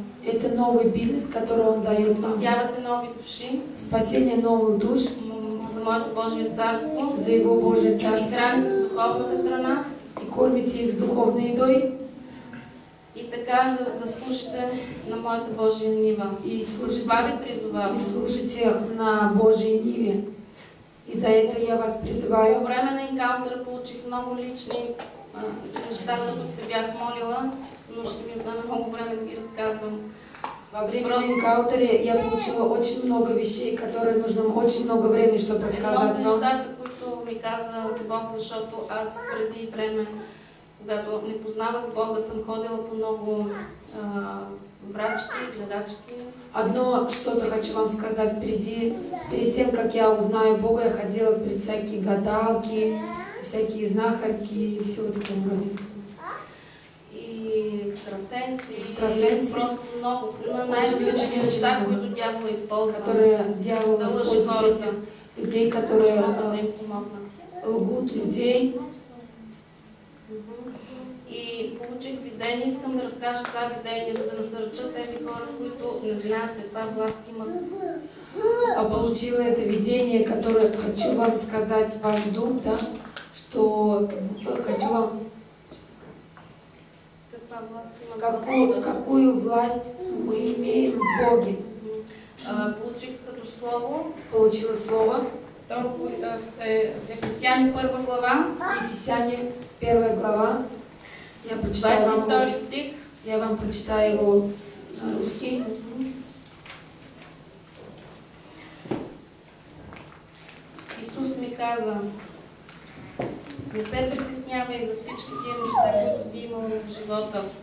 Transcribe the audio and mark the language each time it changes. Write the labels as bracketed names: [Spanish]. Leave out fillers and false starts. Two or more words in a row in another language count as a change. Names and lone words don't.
[Russian] Это новый бизнес, который Он дает вам. [Bulgarian] Спасявате нови души. [Russian] Спасение новых душ. [Bulgarian] За моето Божие царство. [Russian] За Его Божие царство. [Bulgarian] И храните с духовната храна. [Russian] И кормите их с духовной едой. [Bulgarian] И така да слушате на моята Божия нива. [Russian] И слушайте на Божьей ниве. И за это я вас призываю. [Bulgarian] По време на енкаунтера получих много лични неща, за които се бях молила, но ще ми отнеме много време да ги разказвам. [Russian] Во время энкаунтера я получила очень много вещей, которые нужно очень много времени, чтобы рассказать вам. [Bulgarian] Нещата, които ми каза Бог, защото аз преди време, когато не познавах Бога, съм ходила по много брачки, гледачки. [Russian] Одно что-то хочу вам сказать. Перед тем, как я узнаю Бога, я ходила перед всякие гадалки, всякие знахарки и все в таком роде. [Bulgarian] И екстрасенси. [Russian] Просто [Bulgarian] много. Най-различни неща, които дявола използва. [Russian] Которые дьявол использует этих людей, которые лгут людей. [Bulgarian] И получих видение, искам да разкажа това видение, за да насърча тези хора, които не знаят каква власт имат. [Russian] Получила это видение, которое хочу вам сказать, ваш дух, да, что хочу вам... Какую власть мы имеем в Боге? [Bulgarian] Получих като слово. [Russian] Получила слово. [Bulgarian] Ефесяне 1 глава. [Russian] Ефесяне 1 глава. Я прочитаю вам его. Я вам прочитаю его на русский. [Bulgarian] Исус ми каза: не се притеснявай за всички тия неща, които си имал в живота.